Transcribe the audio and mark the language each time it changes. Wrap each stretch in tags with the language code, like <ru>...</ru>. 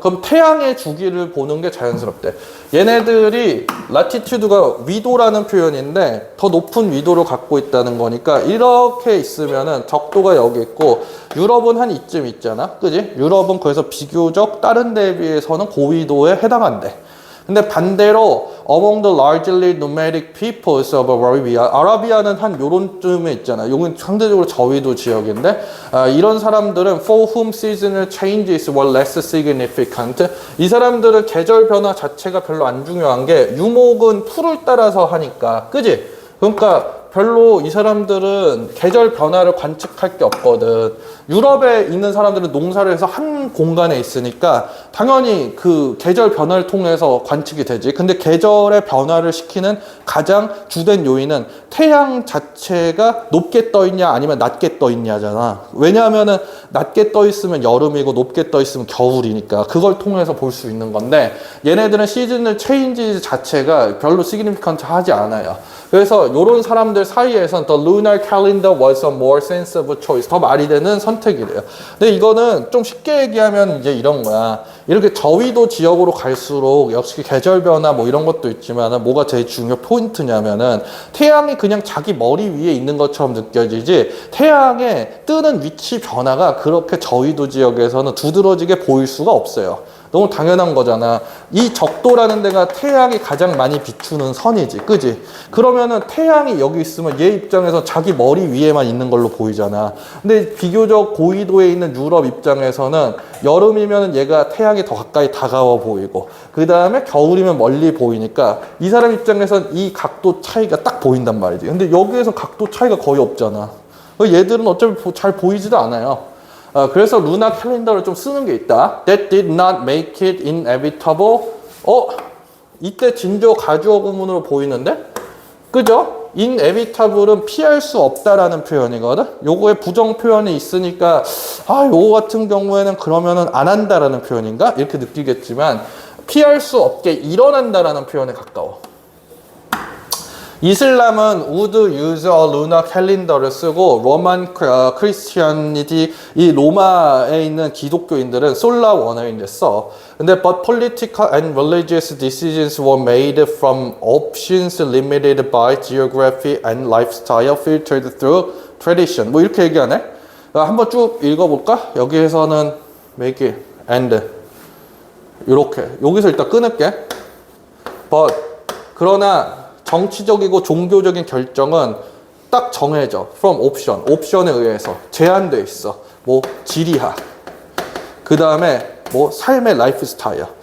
<ko>그럼 태양의 주기를 보는 게 자연스럽대. 얘네들이 latitude가 위도라는 표현인데 더 높은 위도를 갖고 있다는 거니까 이렇게 있으면은 적도가 여기 있고 유럽은 한 이쯤 있잖아. 그지? 유럽은 그래서 비교적 다른 데에 비해서는 고위도에 해당한대. 근데 반대로</ko> <en>among the largely nomadic peoples of Arabia,</en> <ko>아라비아는 한 요런쯤에 있잖아. 요건 상대적으로 저위도 지역인데 이런 사람들은</ko> <en>for whom seasonal changes were less significant.</en> <ko>이 사람들은 계절 변화 자체가 별로 안 중요한 게 유목은 풀을 따라서 하니까, 그지? 그러니까 별로 이 사람들은 계절 변화를 관측할 게 없거든. 유럽에 있는 사람들은 농사를 해서 한 공간에 있으니까 당연히 그 계절 변화를 통해서 관측이 되지. 근데 계절의 변화를 시키는 가장 주된 요인은 태양 자체가 높게 떠 있냐 아니면 낮게 떠 있냐잖아. 왜냐하면은 낮게 떠 있으면 여름이고 높게 떠 있으면 겨울이니까 그걸 통해서 볼 수 있는 건데 얘네들은 시즌을 체인지 자체가 별로 시그니피컨트 하지 않아요. 그래서 이런 사람들 사이에선</ko> <en>the lunar calendar was a more sensible choice.</en> <ko>더 말이 되는 선택이래요. 근데 이거는 좀 쉽게 얘기하면 이제 이런 거야. 이렇게 저위도 지역으로 갈수록 역시 계절 변화 뭐 이런 것도 있지만 뭐가 제일 중요 포인트냐면은 태양이 그냥 자기 머리 위에 있는 것처럼 느껴지지 태양의 뜨는 위치 변화가 그렇게 저위도 지역에서는 두드러지게 보일 수가 없어요. 너무 당연한 거잖아. 이 적도라는 데가 태양이 가장 많이 비추는 선이지. 그지? 그러면은 태양이 여기 있으면 얘 입장에서 자기 머리 위에만 있는 걸로 보이잖아. 근데 비교적 고위도에 있는 유럽 입장에서는 여름이면 얘가 태양이 더 가까이 다가와 보이고 그 다음에 겨울이면 멀리 보이니까 이 사람 입장에선 이 각도 차이가 딱 보인단 말이지. 근데 여기에서 각도 차이가 거의 없잖아. 얘들은 어차피 잘 보이지도 않아요. 그래서 루나 캘린더를 좀 쓰는 게 있다.</ko> <en>That did not make it inevitable.</en> <ko>이때 진조 가주어 구문으로 보이는데? 그죠? inevitable은 피할 수 없다라는 표현이거든? 요거에 부정 표현이 있으니까, 요거 같은 경우에는 그러면은 안 한다라는 표현인가? 이렇게 느끼겠지만, 피할 수 없게 일어난다라는 표현에 가까워. 이슬람은</ko> <en>would use a lunar calendar</en> <ko>를 쓰고 로만 크리스티아니티 이 로마에 있는 기독교인들은 솔라 원어인을 써. 근데</ko> <en>but political and religious decisions were made from options limited by geography and lifestyle filtered through</en> <ko>tradition 뭐 이렇게 얘기하네. 한번 쭉 읽어볼까? 여기에서는</ko> <en>make it and</en> <ko>이렇게 여기서 일단 끊을게. but 그러나 정치적이고 종교적인 결정은 딱 정해져. from option 옵션에 의해서 제한돼 있어. 뭐 지리학 그 다음에 뭐 삶의 라이프 스타일.</ko>